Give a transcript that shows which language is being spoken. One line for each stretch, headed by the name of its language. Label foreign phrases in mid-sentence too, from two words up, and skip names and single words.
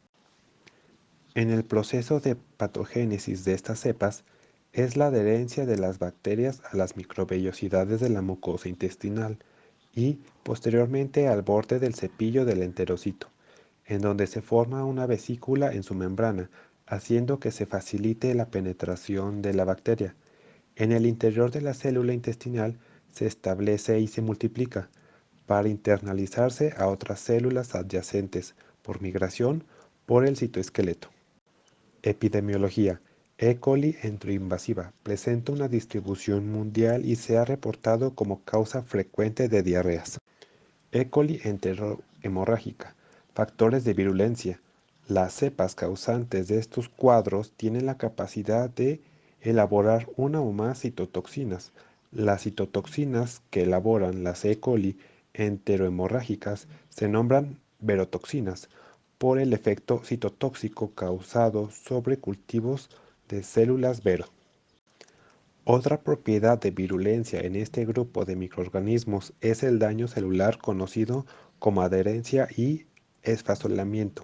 Spanish: En el proceso de patogénesis de estas cepas es la adherencia de las bacterias a las microvellosidades de la mucosa intestinal y, posteriormente, al borde del cepillo del enterocito, en donde se forma una vesícula en su membrana, haciendo que se facilite la penetración de la bacteria. En el interior de la célula intestinal se establece y se multiplica, para internalizarse a otras células adyacentes por migración por el citoesqueleto. Epidemiología. E. coli enteroinvasiva presenta una distribución mundial y se ha reportado como causa frecuente de diarreas. E. coli enterohemorrágica. Factores de virulencia. Las cepas causantes de estos cuadros tienen la capacidad de elaborar una o más citotoxinas. Las citotoxinas que elaboran las E. coli enterohemorrágicas se nombran verotoxinas por el efecto citotóxico causado sobre cultivos de células vero. Otra propiedad de virulencia en este grupo de microorganismos es el daño celular conocido como adherencia y esfasolamiento.